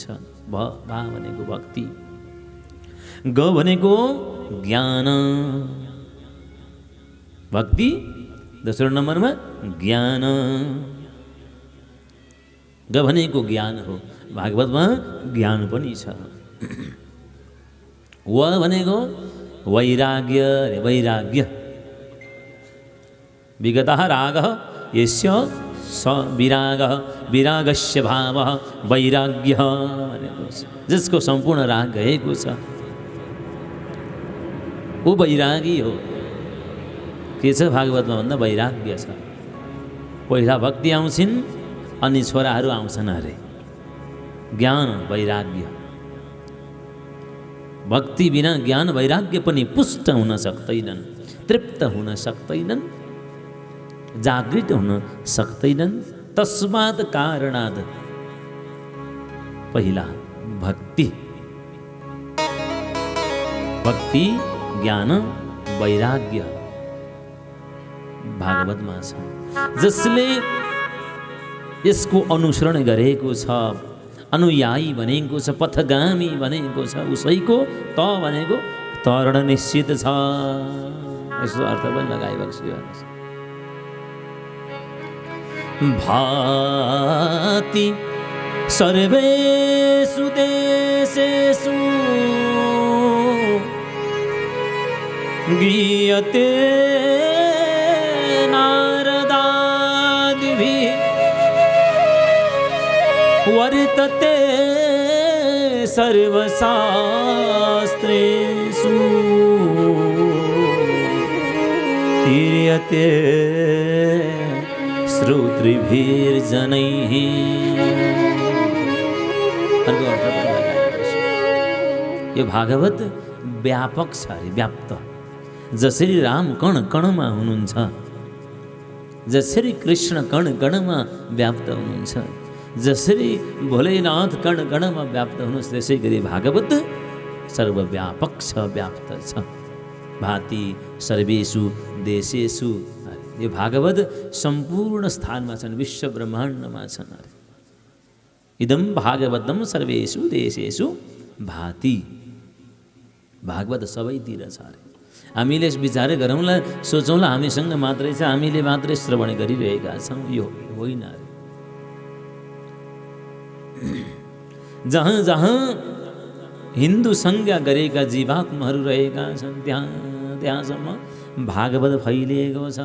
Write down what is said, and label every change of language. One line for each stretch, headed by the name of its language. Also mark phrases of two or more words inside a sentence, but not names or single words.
Nepali: भा भनेको भक्ति। ग भनेको ज्ञान, भक्ति। दोस्रो नम्बरमा ज्ञान। ग भनेको ज्ञान हो, भागवतमा ज्ञान पनि छ। व भनेको वैराग्य, वैराग्य।
Sanskrit: विगतः रागः यस्य स विरागः, विरागस्य भावः वैराग्यः
Nepali: भनेको छ। जिसको सम्पूर्ण राग गएको छ ऊ वैरागी हो। के छ भागवतमा भन्दा वैराग्य छ। पहिला भक्ति आउँछिन् अनि छोराहरू आउँछन् अरे। ज्ञान, वैराग्य। भक्ति बिना ज्ञान वैराग्य पनि पुष्ट हुन सक्दैनन्, तृप्त हुन सक्दैनन्, जागृत हुन सक्दैनन्।
Sanskrit: तस्मात् कारणात्
Nepali: पहिला भक्ति, भक्ति, ज्ञान, वैराग्य भागवतमा छ। जसले यसको अनुसरण गरेको छ, अनुयायी भनेको छ, पथगामी भनेको छ, उसैको त भनेको तरण निश्चित छ। यसो अर्थ पनि लगाइरहेको छु।
Sanskrit: भाति सर्वेषु देशेषु गीयते नारदादिभिः वर्तते सर्वशास्त्रेषु तीर्यते श्रोतृभिर्जनैः।
Nepali: यो भागवत व्यापक छ अरे व्याप्त। जसरी राम कण कणमा हुनुहुन्छ, जसरी कृष्ण कण कणमा व्याप्त हुनुहुन्छ, जसरी भोलेनाथ कण कणमा व्याप्त हुनुहुन्छ, त्यसै गरी भागवत सर्वव्यापक छ, व्याप्त छ।
Sanskrit: भाति सर्वेषु देशेषु,
Nepali: यो भागवत सम्पूर्ण स्थानमा छन्, विश्व ब्रह्माण्डमा छन्।
Sanskrit: इदं भागवतम सर्वेषु देशेषु भाति।
Nepali: भागवत सबैतिर छ अरे। हामीले विचार गरौँला, सोचौँला हामीसँग मात्रै छ, हामीले मात्रै श्रवण गरिरहेका छौँ, यो होइन अरे। जहाँ जहाँ हिन्दू संज्ञा गरेका जीवात्माहरू रहेका छन्, त्यहाँसम्म भागवत फैलिएको छ।